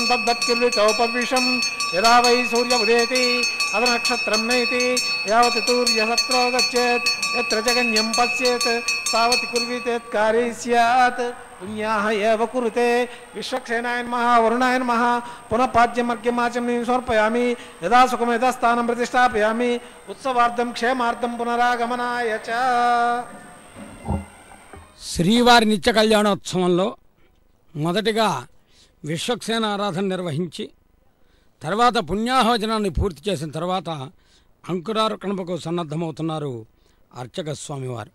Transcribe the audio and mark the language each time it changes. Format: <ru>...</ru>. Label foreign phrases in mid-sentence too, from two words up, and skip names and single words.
<sa>तद्दत्किल्वितोपविशं यदा वै सूर्य उदेति अद नक्षत्रं नैति यावत् तूर्यसत्रो गच्छेत् यत्र जगन्यं पश्येत् तावत् कुर्वीतेत्कारी स्यात् पुण्याः एव कुरुते विश्वक्षेणाय नमः वरुणाय नमः पुनः पाद्यमर्घ्यमाचमनीं समर्पयामि यदा सुखं यदा स्थानं प्रतिष्ठापयामि उत्सवार्थं क्षेमार्थं पुनरागमनाय च।</sa> <te>శ్రీవారి నిత్య కళ్యాణోత్సవంలో మొదటిగా విశ్వక్సేన ఆరాధన నిర్వహించి తర్వాత పుణ్యాహవచనాన్ని పూర్తి చేసిన తర్వాత అంకురార్పణకు సన్నద్ధమవుతున్నారు అర్చక స్వామివారు.</te>